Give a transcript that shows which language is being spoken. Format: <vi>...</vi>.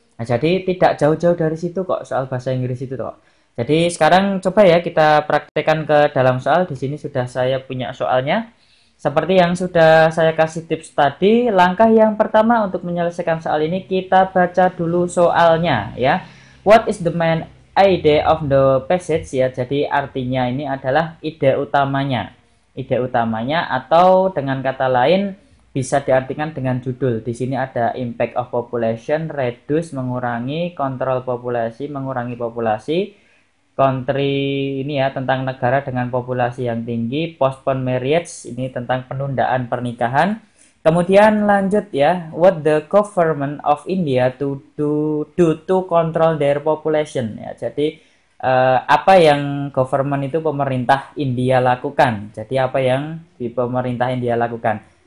<id>Nah, jadi tidak jauh-jauh dari situ kok soal bahasa Inggris itu kok. Jadi sekarang coba ya kita praktekkan ke dalam soal. Di sini sudah saya punya soalnya. Seperti yang sudah saya kasih tips tadi, langkah yang pertama untuk menyelesaikan soal ini kita baca dulu soalnya ya.</id> <en>What is the main idea of the passage ya.</en> <id>Jadi artinya ini adalah ide utamanya. Ide utamanya atau dengan kata lain bisa diartikan dengan judul. Di sini ada impact of population, reduce mengurangi, control populasi mengurangi populasi, country ini ya tentang negara dengan populasi yang tinggi, postpone marriage ini tentang penundaan pernikahan. Kemudian lanjut ya,</id> <en>what the government of India do to control their population ya.</en> <id>Jadi apa yang government itu pemerintah India lakukan. Jadi apa yang di pemerintah India lakukan.</id>